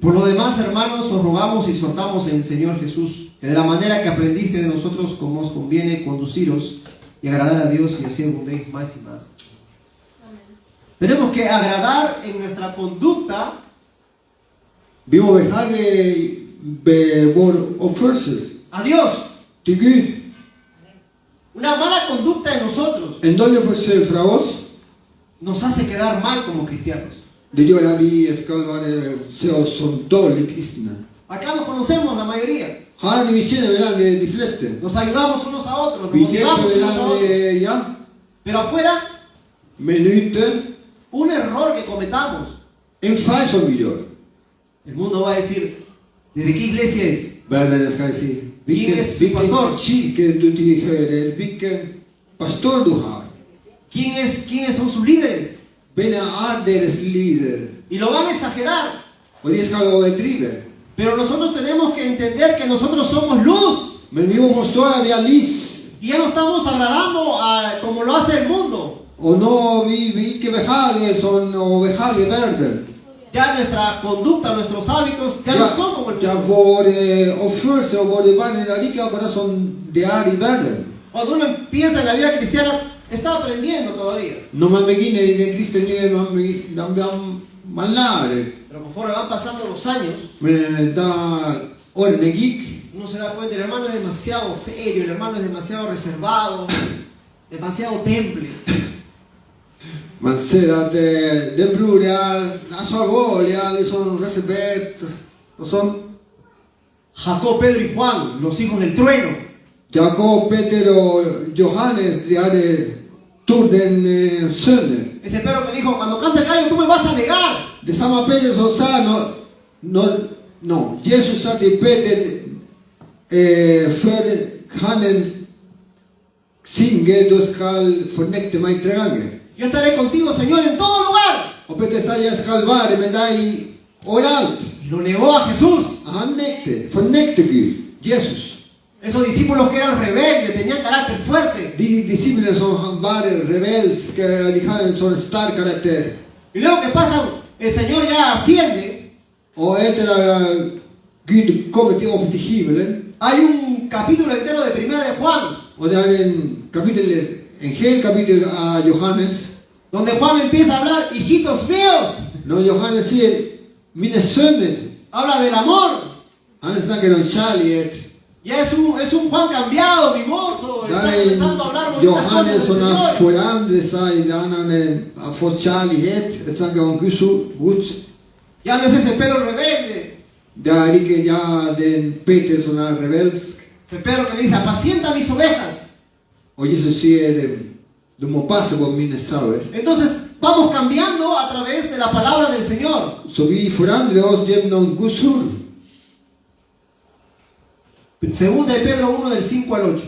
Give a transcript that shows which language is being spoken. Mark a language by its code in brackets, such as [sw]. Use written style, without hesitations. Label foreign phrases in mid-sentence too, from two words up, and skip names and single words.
[es] Por lo demás, hermanos, os rogamos y exhortamos en el Señor Jesús, que de la manera que aprendiste de nosotros, como os conviene conduciros y agradar a Dios, y así abundéis más y más. Tenemos que agradar en nuestra conducta [no] Vi må behage ved vår oppførsel [es] a Dios. [no] til Gud. [es] Una mala conducta de nosotros [no] En dårlig oppførsel fra oss, [es] nos hace quedar mal como cristianos. [no] det gjør at vi skal se oss som dårlige kristne. [es] Acá nos conocemos la mayoría. [no] Her vi kjenner hverandre de fleste. [es] Nos ayudamos unos a otros, [no] Vi [es] nos motivamos [no] hjelper [es] unos a otros. [no] hverandre, ja. [es] Pero afuera, [no] Men ute, [es] un error que cometamos. [no] en feil som vi gjør. [es] El mundo va a decir, ¿desde qué iglesia es? [no] Verden skal si, [es] ¿Quién es su pastor? [no] kirke du tilhører, hvilken pastor du har. [es] ¿Quiénes son sus líderes? [no] Hvem er deres leder? [es] Y lo van a exagerar. [no] Og de skal overdrive. [es] Pero nosotros tenemos que entender que nosotros somos luz. [no] Men vi må forstå at vi er lys. [es] Y ya no estamos agradando como lo hace el mundo. [no] Og nå vil vi ikke behage sånn og behage verden. [es] Ya nuestra conducta, nuestros hábitos ya no son como el [no] Ja, [es] mundo. [no] vår oppførsel og våre vaner er ikke akkurat som det er i verden. [es] Cuando uno empieza en la vida cristiana, está aprendiendo todavía. [no] Når man begynner i den kristne livet, man lærer. [es] Pero conforme van pasando los años, [no] Men da årene gikk, [es] uno se da cuenta, el hermano es demasiado serio, el hermano es demasiado reservado, demasiado temple. [sv] Man ser att den bror är så allvarliga, liksom respekt och sånt. [es] Jacob, Pedro y Juan, los hijos del trueno. [sv] Jakob, Peter och Johannes, de hade tordens söner. [es] Ese Pedro que dijo, cuando cante el gallo tú me vas a negar. [sv] Det samma Peter som sa, no, Jesus sa till Peter, för han singer, du skall förnekta mig 3 gånger. [es] Yo estaré contigo, Señor, en todo lugar. [sv] Och Peter sa, jag skall vara med dig överallt. [es] Y lo negó a Jesús. [sv] Han förnekte Gud, Jesus. [es] Esos discípulos que eran rebeldes, tenían carácter fuerte. [sv] De discipler som var rebelska, de hade en sån stark karaktär. [es] Y luego que pasan, el Señor ya asciende. [sv] Och efter att Gud kommer till upp till himlen, [es] Hay un capítulo entero de Primera de Juan, [sv] och det är en hel kapitel av Johannes, [es] donde Juan empieza a hablar, hijitos míos. [sv] när Johannes säger, mina söner, [es] Habla del amor. [sv] han snackar om kärlek. [es] Ya es un Juan cambiado, mimoso. Está [sv] Där [es] empezando a hablar [sv] är [es] bonitas cosas [sv] Johannes [es] del [sv] som har [es] Señor. [sv] förändrat sig, där han har fått kärlighet, det snackar om Guds. [es] Ya no es ese Pedro rebelde. [sv] Det är inte den Peter som är rebelsk. [es] El Pedro que le dice, apacienta mis ovejas. [sv] Och Jesus säger, du må passa på mina sauer. [es] Entonces vamos cambiando a través de la palabra del Señor. [sv] Så vi förändrar oss genom Guds ord. [es] Segunda de Pedro 1 del 5 al 8.